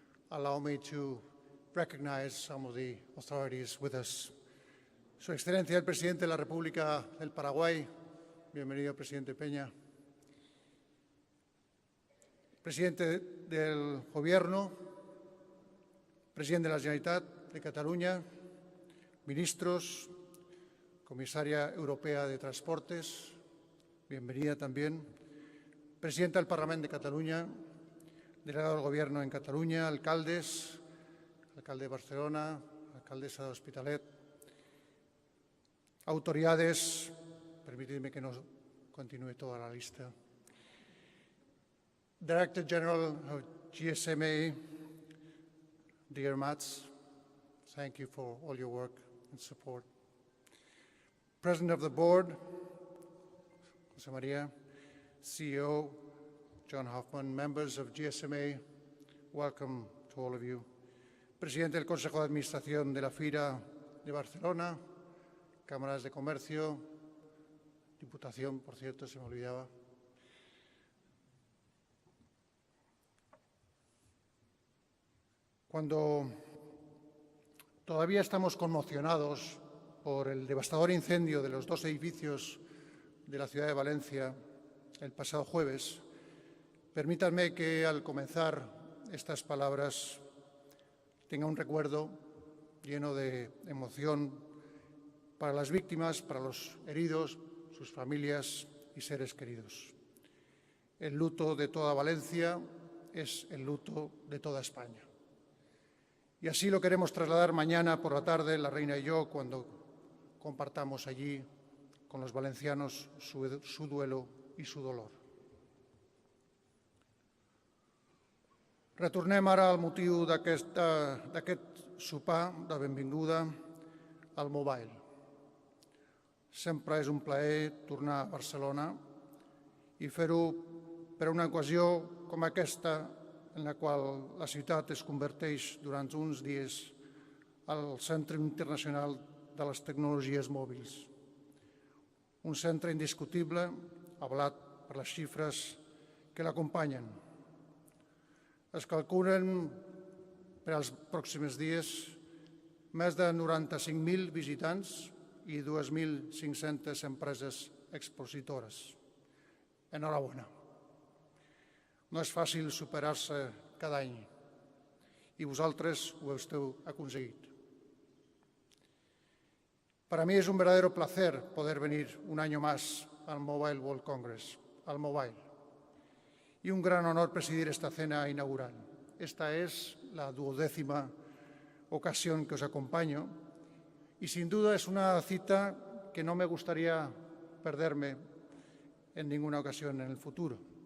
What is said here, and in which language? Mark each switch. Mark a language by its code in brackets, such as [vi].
[en] Allow me to recognize some of the authorities with us. [es] Su Excelencia el Presidente de la República del Paraguay, bienvenido, Presidente Peña. Presidente del Gobierno, Presidente de la Generalitat de Cataluña, ministros, Comisaria Europea de Transportes, bienvenida también, Presidenta del Parlamento de Cataluña, delegado del Gobierno en Cataluña, alcaldes, alcalde de Barcelona, alcaldesa de Hospitalet, autoridades, permitidme que no continúe toda la lista, [en] Director General of GSMA, dear Mats, thank you for all your work and support. President of the Board, José María, CEO, John Hoffman, members of GSMA, welcome to all of you. [es] Presidente del Consejo de Administración de la Fira de Barcelona, cámaras de comercio, Diputación, por cierto, se me olvidaba. Cuando todavía estamos conmocionados por el devastador incendio de los dos edificios de la ciudad de Valencia el pasado jueves, permítanme que al comenzar estas palabras tenga un recuerdo lleno de emoción para las víctimas, para los heridos, sus familias y seres queridos. El luto de toda Valencia es el luto de toda España. Y así lo queremos trasladar mañana por la tarde, la Reina y yo, cuando compartamos allí con los valencianos su duelo i su dolor. [ca] Retornem ara al motiu d'aquest sopar de benvinguda al Mobile. Sempre és un plaer tornar a Barcelona i fer-ho per una ocasió com aquesta en la qual la ciutat es converteix durant uns dies al Centre Internacional de les Tecnologies Mòbils. Un centre indiscutible, avalat per les xifres que l'acompanyen. Es calculen per als pròxims dies més de 95.000 visitants i 2.500 empreses expositores. Enhorabona. No és fàcil superar-se cada any i vosaltres ho heu aconseguit. [es] Para mí es un verdadero placer poder venir un año más al Mobile World Congress, al Mobile. Y un gran honor presidir esta cena inaugural. Esta es la 12ª ocasión que os acompaño y sin duda es una cita que no me gustaría perderme en ninguna ocasión en el futuro.